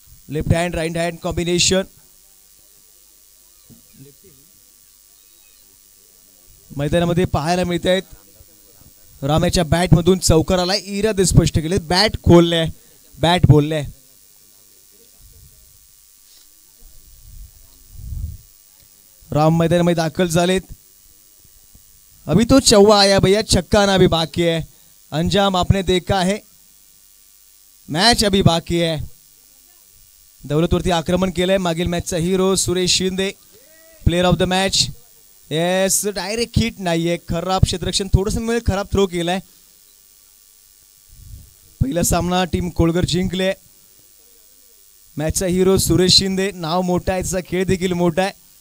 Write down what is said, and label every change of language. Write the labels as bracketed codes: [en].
[mr] Left hand right hand combination मैदानामध्ये पाहायला मिळत आहेत. रामाच्या बॅट मधून चौकार आलाय. इरादे स्पष्ट केले, बॅट खोलले, बॅट बोलले. राम मैदानामध्ये दाखल झालेत. [hi] अभी तो चौवा आया भैया, छक्का ना अभी बाकी है. अंजाम आपने देखा है, मॅच अभी बाकी है. [mr] दौलतवरती आक्रमण केलंय. मागील मॅचचा hero Suresh Shinde, player of the match. Yes, direct hit नाहीये, खराब क्षेत्ररक्षण, थोडंसं खराब थ्रो केलाय. पहिला सामना टीम कोळगर जिंकले. मॅचचा हिरो सुरेश शिंदे, नाव मोठा आहे, त्याचा खेळ देखील मोठा आहे.